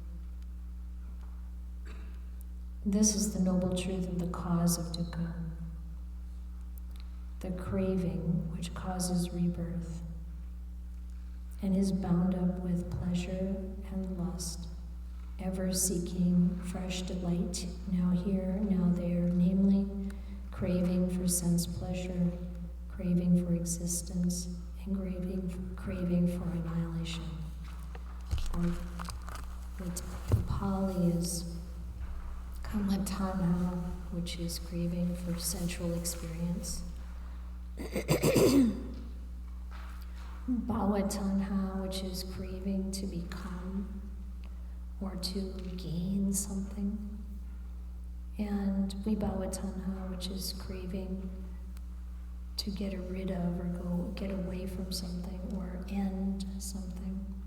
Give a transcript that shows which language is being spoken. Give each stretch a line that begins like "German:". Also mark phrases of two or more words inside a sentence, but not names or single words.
English: This is the noble truth of the cause of dukkha, the craving which causes rebirth, and is bound up with pleasure and lust, ever seeking fresh delight, now here, now there, namely, craving for sense pleasure, craving for existence, and craving for annihilation. Or the Pali is
Pali: kama-tanha,
English: which is craving for sensual experience.
Pali: Bhava-tanha,
English: which is craving to become or to gain something. And
Pali: vibhava-tanha,
English: which is craving to get rid of or get away from something or end something.